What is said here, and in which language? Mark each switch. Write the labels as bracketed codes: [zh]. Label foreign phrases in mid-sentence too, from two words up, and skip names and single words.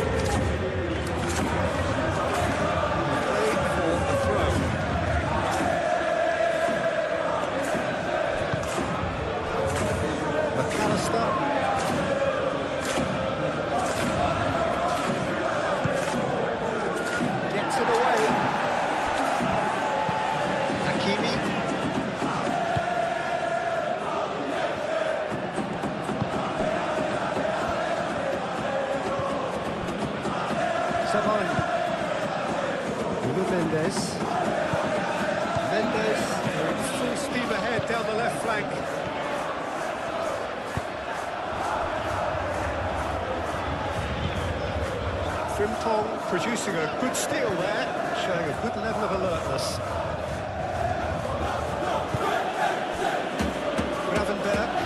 [en] Play for the throw. McAllister. Gets it away. Hakimi. Savani. Mendes. Mendes, they're in full steam ahead down the left flank. Frimpong producing a good steal there, showing a good level of alertness. Gravenberg.